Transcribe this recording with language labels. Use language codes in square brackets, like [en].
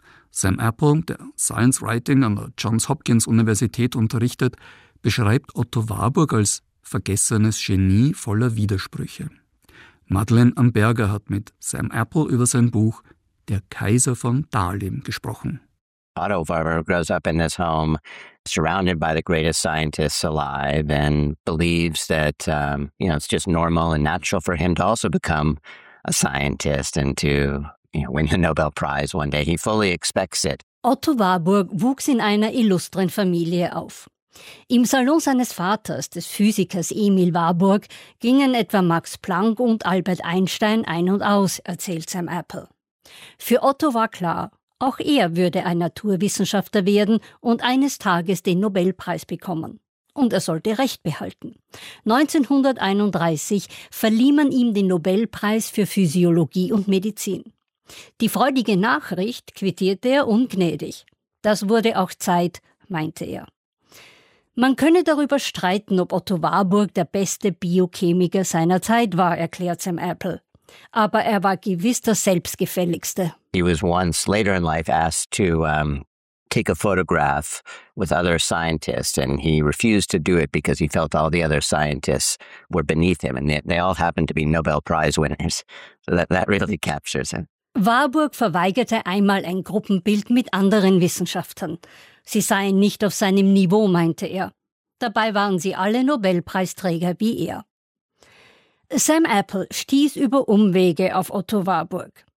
[de] Sam Apple, der Science Writing an der Johns Hopkins Universität unterrichtet, beschreibt Otto Warburg als vergessenes Genie voller Widersprüche. Madeleine Amberger hat mit Sam Apple über sein Buch Der Kaiser von Dahlem gesprochen. [en] Otto Warburg grows up in this home, surrounded by the greatest scientists alive, and believes that it's just normal and natural for him to also become a scientist and to win the Nobel Prize one day. He fully expects it. [de] Otto Warburg wuchs in einer illustren Familie auf. Im Salon seines Vaters, des Physikers Emil Warburg, gingen etwa Max Planck und Albert Einstein ein und aus, erzählt Sam Apple. Für Otto war klar, auch er würde ein Naturwissenschaftler werden und eines Tages den Nobelpreis bekommen. Und er sollte Recht behalten. 1931 verlieh man ihm den Nobelpreis für Physiologie und Medizin. Die freudige Nachricht quittierte er ungnädig. Das wurde auch Zeit, meinte er. Man könne darüber streiten, ob Otto Warburg der beste Biochemiker seiner Zeit war, erklärt Sam Apple. Aber er war gewiss der selbstgefälligste. [en] He was once later in life asked to take a photograph with other scientists, and he refused to do it because he felt all the other scientists were beneath him, and they all happened to be Nobel Prize winners. So that really captures him. [de] Warburg verweigerte einmal ein Gruppenbild mit anderen Wissenschaftlern. Sie seien nicht auf seinem Niveau, meinte er. Dabei waren sie alle Nobelpreisträger wie er. Sam Apple stieß über Umwege auf Otto Warburg.